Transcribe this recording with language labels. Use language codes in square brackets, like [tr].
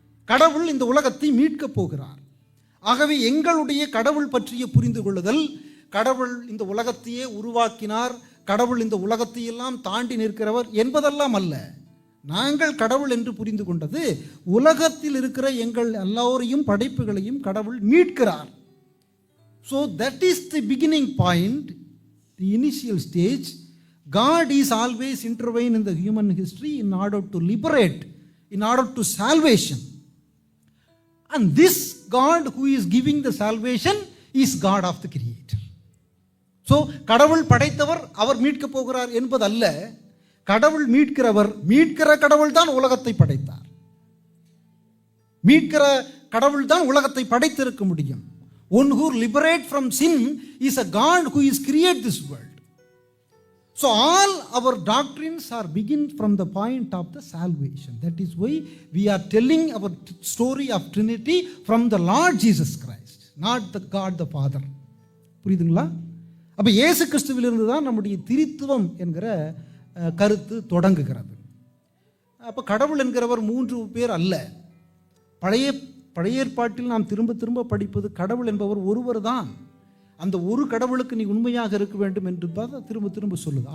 [ta] கடவுள் இந்த உலகத்தை மீட்கப் போகிறார். ஆகவே எங்களுடைய கடவுள் பற்றிய புரிந்து கொள்ளுதல், கடவுள் இந்த உலகத்தையே உருவாக்கினார், கடவுள் இந்த உலகத்தையெல்லாம் தாண்டி நிற்கிறவர் என்பதெல்லாம் அல்ல. நாங்கள் கடவுள் என்று புரிந்து கொண்டது, உலகத்தில் இருக்கிற எங்கள் எல்லோரையும் படைப்புகளையும் கடவுள் மீட்கிறார். [en] So that is the beginning point, the initial stage. God is always intervene in the human history in order to liberate, in order to salvation. And this God who is giving the salvation is God of the Creator. [ta] So கடவுள் படைத்தவர், அவர் மீட்க போகிறார் என்பதல்ல. கடவுள் மீட்கிறவர், மீட்கிற கடவுள் தான் உலகத்தை படைத்தார். மீட்கிற கடவுள் தான் உலகத்தை படைத்திருக்க முடியும். [en] One who liberate from sin is a God who is create this world. So all our doctrines are begin from the point of the salvation. That is why we are telling our story of Trinity from the Lord Jesus Christ, not the God the Father. [ta] புரியுதுங்களா? அப்போ இயேசு கிறிஸ்துவிலிருந்து தான் நம்முடைய திரித்துவம் என்கிற கருத்து தொடங்குகிறது. அப்போ கடவுள் என்கிறவர் 3 பேர் அல்ல. பழைய ஏற்பாட்டில் நாம் திரும்ப திரும்ப படிப்பது கடவுள் என்பவர் ஒருவர் தான். அந்த ஒரு கடவுளுக்கு நீ உண்மையாக இருக்க வேண்டும் என்று திரும்ப திரும்ப சொல்லுது.